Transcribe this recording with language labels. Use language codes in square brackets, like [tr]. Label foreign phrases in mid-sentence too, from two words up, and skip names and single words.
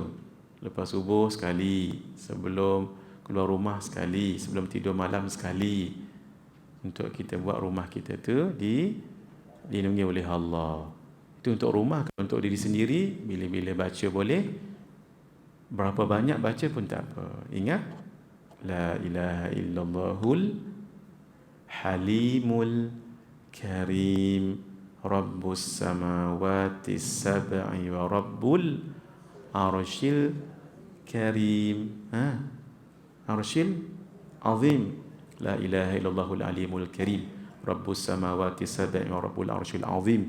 [ms] Lepas subuh sekali, sebelum keluar rumah sekali, sebelum tidur malam sekali. Untuk kita buat rumah kita tu dilindungi oleh Allah. Itu untuk rumah. Untuk diri sendiri, bila-bila baca boleh, berapa banyak baca pun tak apa. Ingat, [ar] لا إله إلا الله الحليم الكريم، رب السماوات السبع ورب العرش الكريم. العرش العظيم. لا إله إلا الله العليم الكريم, رب السماوات السبع ورب العرش العظيم.